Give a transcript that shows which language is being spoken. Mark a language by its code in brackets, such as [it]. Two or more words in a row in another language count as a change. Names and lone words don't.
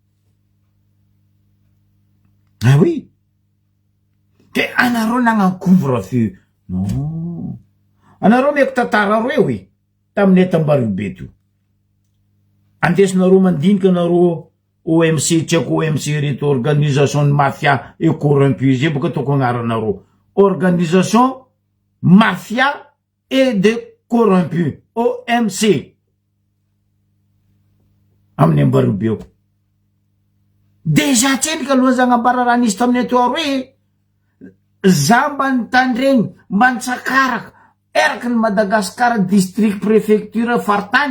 [fr] Ah oui. [mg] Ke anareo nagnano couvre-feu. [fr] Non. [mg] Anareo meko tantara reo e. Taminay Tambaribe to. Andesinareo mandinika anareo OMC, tsy haiko OMC reto [fr] organisation de mafia et corrompu [mg] zay boka toko agnaranareo. [fr] Organisation mafia et de corrompu. [mg] OMC. Amin'ny Ambaribe eo. Deja tsendrika aloha zagnambara raha nisy taminay to aroe. Za mba nitandregny, mba nitsakaraka, eraky ny Madagasikara [fr] district préfecture [mg] faritany.